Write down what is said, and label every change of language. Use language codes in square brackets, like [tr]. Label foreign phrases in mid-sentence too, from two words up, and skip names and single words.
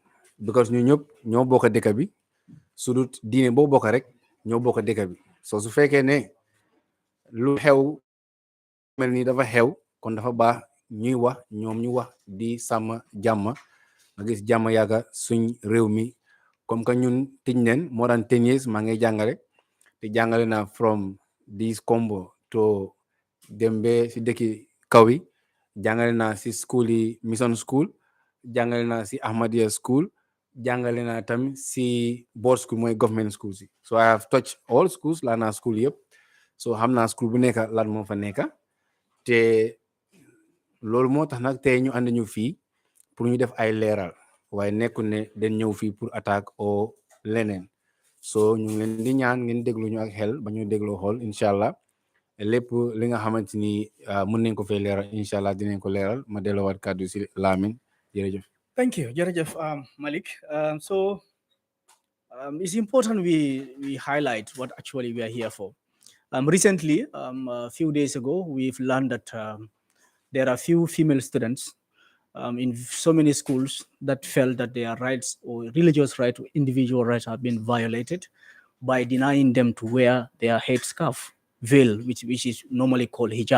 [wo] Because ñu ñëpp ñoo bokk dëkk bi su dut diine boo bokk rek ñoo bokk dëkk bi soo su fekkee ne lu xew mel ni dafa xew kon dafa baax ñuy wax ñoom ñu wax di sàmm jàmm nga gis jàmm yàgga suñ réew mi comme que ñun tëj neen [en] more than 10 years [wo] maa ngi jàngale te jàngale naa [en] from this combo [wo] to dem be si dëkki kaw yi jàngale naa si school yi [en] mission school [wo] jàngale naa si Ahmadiyya school jàngale naa tamit si [en] board school [wo] mooy [en] government school [wo] si [en] so I have touched all schools [wo] laa naa school yëpp so xam naa school bu nekk lan moo fa nekk te loolu moo tax nag tey ñu ànd ñu fii pour ñu def ay leeral waaye nekkul ne den ñëw fii pour attaque o leneen so ñu ngi leen di ñaan ngeen déglu ñu ak xel ba ñu dégloo xool [ar] إن شاء الله [wo] lépp li nga xamante ni mën nañ ko fay leeral [ar] إن شاء الله [wo] dinañ ko leeral ma delloowaat kàddu si Lamine jërëjëf. [en] Thank you, Jerejef Malik. It's important we highlight what actually we are here for. Recently, a few days ago, we've learned that there are few female students in so many schools that felt that their rights or religious rights or individual rights have been violated by denying them to wear their head scarf, veil, which is normally called hijab.